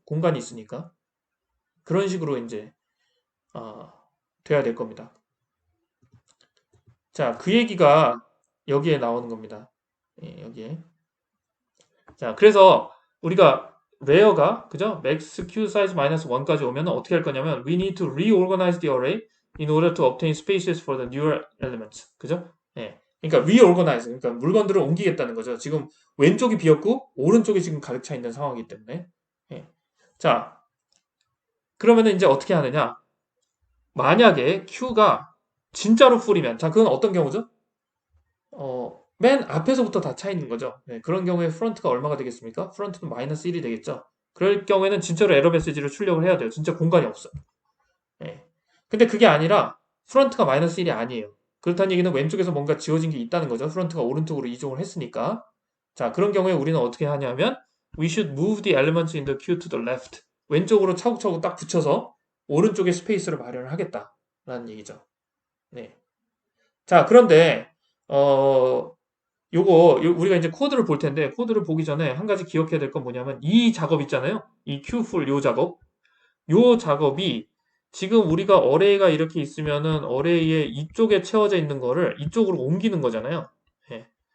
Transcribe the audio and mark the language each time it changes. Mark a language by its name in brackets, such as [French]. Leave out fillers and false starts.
[Korean] 공간이 있으니까 그런 식으로 이제 아, 돼야 될 겁니다. 자, 그 얘기가 여기에 나오는 겁니다. 예, 여기에. 자, 그래서 우리가 레어가 그죠? max q size 마이너스 1까지 오면 어떻게 할 거냐면 [English] we need to reorganize the array in order to obtain spaces for the newer elements. [Korean] 그죠? 예. 그러니까 reorganize. 그러니까 물건들을 옮기겠다는 거죠. 지금 왼쪽이 비었고 오른쪽이 지금 가득 차 있는 상황이기 때문에. 예. 자, 그러면은 이제 어떻게 하느냐? 만약에 q가 진짜로 풀이면 자, 그건 어떤 경우죠? 맨 앞에서부터 다 차 있는 거죠. 네, 그런 경우에 프런트가 얼마가 되겠습니까? 프런트는 마이너스 1이 되겠죠. 그럴 경우에는 진짜로 에러 메시지를 출력을 해야 돼요. 진짜 공간이 없어요. 네. 근데 그게 아니라 프런트가 마이너스 1이 아니에요. 그렇다는 얘기는 왼쪽에서 뭔가 지워진 게 있다는 거죠. 프런트가 오른쪽으로 이동을 했으니까. 자, 그런 경우에 우리는 어떻게 하냐면 [English] we should move the elements in the queue to the left. [Korean] 왼쪽으로 차곡차곡 딱 붙여서 오른쪽에 스페이스를 마련을 하겠다라는 얘기죠. 네. 자, 그런데 어, 우리가 이제 코드를 볼 텐데 코드를 보기 전에 한 가지 기억해야 될 건 뭐냐면 이 작업 있잖아요. 이 Qfull 요 작업이 지금 우리가 어레이가 이렇게 있으면은 어레이에 이쪽에 채워져 있는 거를 이쪽으로 옮기는 거잖아요. 예.